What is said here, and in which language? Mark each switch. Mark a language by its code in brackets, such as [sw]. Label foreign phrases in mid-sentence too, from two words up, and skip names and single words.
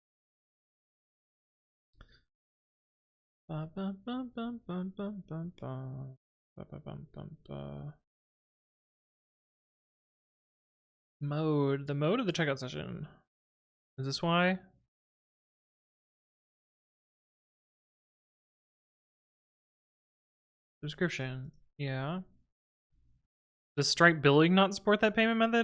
[en] Ba, ba, ba, ba, ba, ba, ba, ba. Ba, ba, bum, bum, ba. Mode. The mode of the checkout session. Is this why? Subscription. Yeah. Does Stripe billing not support that payment method?